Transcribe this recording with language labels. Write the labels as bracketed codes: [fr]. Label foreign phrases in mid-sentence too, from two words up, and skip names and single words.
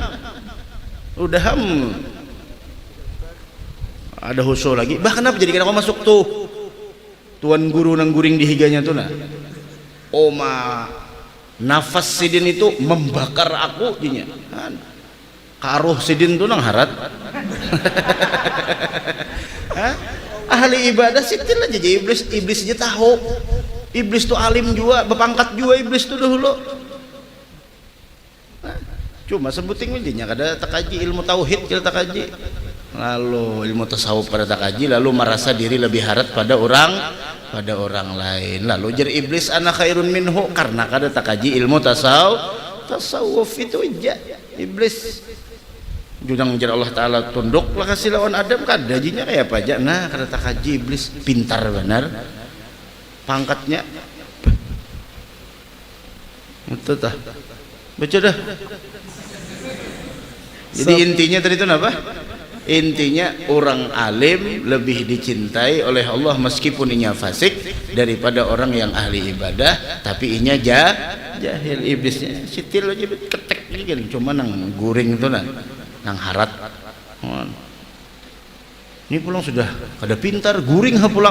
[bjn] ada husul lagi bah kenapa jadi kada kau masuk tuh tuan guru nang guring di higanya tuh nah nafas sidin itu membakar aku dinya karuh sidin tuh nang harat ahli ibadah sitil aja jadi iblis aja tahu iblis tuh alim juga berpangkat juga iblis tuh dahulu cuma sebuting intinya kada takaji ilmu tauhid kita takaji lalu ilmu tasawuf pada takaji lalu merasa diri lebih harat pada orang lain lalu jadi iblis [ar] أنا خير منه [bjn] karena kada takaji ilmu tasawuf itu aja iblis junang jar Allah Ta'ala tunduk lah kasih lawan Adam kada jinya kayak apa aja nah kada takaji iblis pintar benar pangkatnya itu tah baca dah jadi intinya tadi itu apa intinya [id] orang alim lebih dicintai oleh Allah meskipun [bjn] inya [id] fasik daripada orang yang ahli ibadah tapi [bjn] inya jahil iblisnya sitil aja ketek cuma nang guring itu nang harat Ini pulang sudah kada pintar, guring ha pulang.